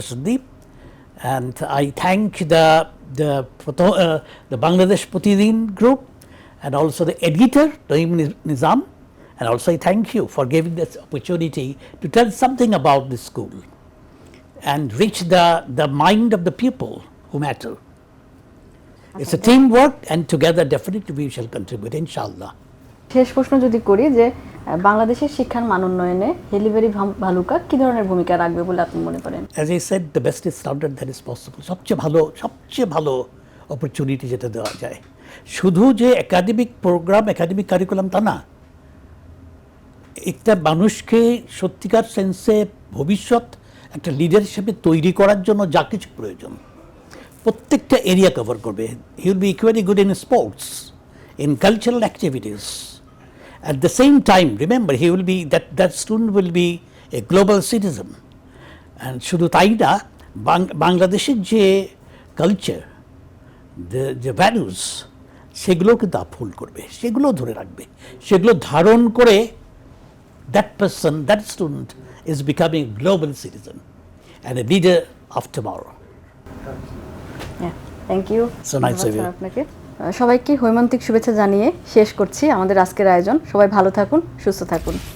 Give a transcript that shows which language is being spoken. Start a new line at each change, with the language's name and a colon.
English: Sandeep, and I thank the Bangladesh Pratidin group, and also the editor, Naeem Nizam, and also I thank you for giving this opportunity to tell something about this school and reach the mind of the people who matter. It's a teamwork, and together definitely we shall contribute, inshallah.
Bangla: শেষ প্রশ্ন যদি করি যে বাংলাদেশের শিক্ষার মান উন্নয়নে হেলিবেরি ভালুকা কি ধরনের ভূমিকা রাখবে বলে আপনি মনে করেন?
English: As I said, the best standard that is possible.
Bangla: সবচেয়ে ভালো অপরচুনিটি যেটা দেওয়া যায়। শুধু যে একাডেমিক প্রোগ্রাম, একাডেমিক কারিকুলাম তা না, একটা মানুষকে সত্যিকার সেন্সে ভবিষ্যৎ একটা লিডার হিসেবে তৈরি করার জন্য যা কিছু প্রয়োজন প্রত্যেকটা এরিয়া কভার করবে।
English: He will be equally good in sports, in cultural activities. At the same time, remember, he will be that student will be a global citizen.
Bangla: And শুধু তাই না, বাংলাদেশের যে কালচার,
English: the values,
Bangla: সেগুলো কিন্তু uphold করবে, সেগুলো ধরে রাখবে, সেগুলো ধারণ করে
English: that person, that student is becoming a global citizen and a leader of tomorrow. Yeah, thank you. So nice of you.
Bangla: আপনাকে সবাইকে হৈমন্তিক শুভেচ্ছা জানিয়ে শেষ করছি আমাদের আজকের আয়োজন। সবাই ভালো থাকুন, সুস্থ থাকুন।